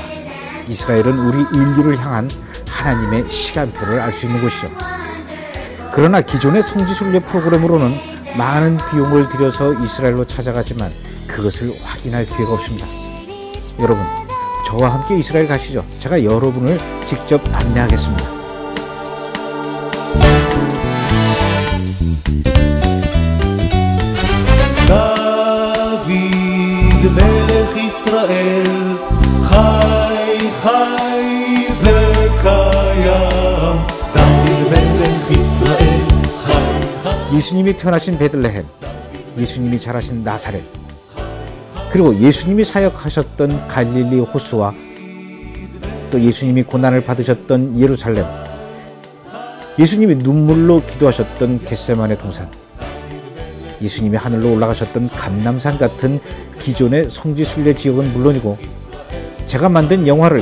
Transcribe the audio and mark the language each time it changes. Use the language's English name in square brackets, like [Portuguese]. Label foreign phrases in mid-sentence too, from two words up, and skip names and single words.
[Korean] 이스라엘은 우리 인류를 향한 하나님의 시간표를 알 수 있는 곳이죠. 그러나 기존의 성지순례 프로그램으로는 많은 비용을 들여서 이스라엘로 찾아가지만 그것을 확인할 기회가 없습니다. 여러분, 저와 함께 이스라엘 가시죠. 제가 여러분을 직접 안내하겠습니다. [Hebrew] מלך ישראל חי חי וקיים דוד מלך ישראל חי חי [Korean] 예수님이 태어나신 베들레헴, 예수님이 자라신 나사렛, 그리고 예수님이 사역하셨던 갈릴리 호수와 또 예수님이 고난을 받으셨던 예루살렘, 예수님이 눈물로 기도하셨던 겟세마네 동산, 예수님이 하늘로 올라가셨던 감람산 같은 기존의 성지순례 지역은 물론이고 제가 만든 영화를